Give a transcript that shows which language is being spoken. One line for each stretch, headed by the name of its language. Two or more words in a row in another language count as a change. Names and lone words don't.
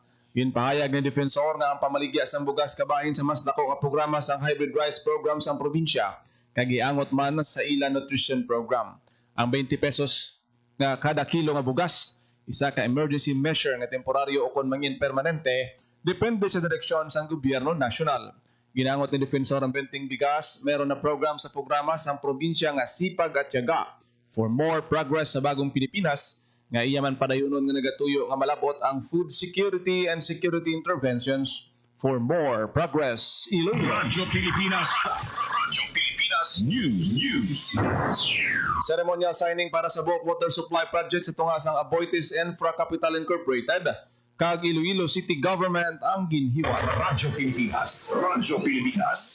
Hiligaynon: Ginpahayag ni Defensor nga ang pamaligya sang bugas kabahin sa mas dako nga programa sang
English: hybrid rice program
Hiligaynon: sang probinsya kag giangot man sa ila nutrition program. Ang 20 pesos nga kada kilo nga bugas isa ka
English: emergency measure
Hiligaynon: nga temporaryo o kon mangin permanente depende sa direksyon sang gobyerno nasyonal. Ginangot ni Defensor ang
Filipino: benteng bigas, meron na program
Hiligaynon: sa programa sang probinsya nga Sipag at Tiyaga
English: for more progress
Hiligaynon: sa bagong Pilipinas nga iyaman padayunon nga nagatuyo nga malabot ang
English: food security and security interventions for more progress.
Hiligaynon: Iloilo. Radyo Pilipinas. Radyo Pilipinas News.
English: Ceremonial signing
Hiligaynon: para sa
English: bulk water supply project
Hiligaynon: sa tungasang Aboitiz Infra Capital Incorporated kag Iloilo City Government ang ginhiwat. Radyo Pilipinas. Radyo Pilipinas.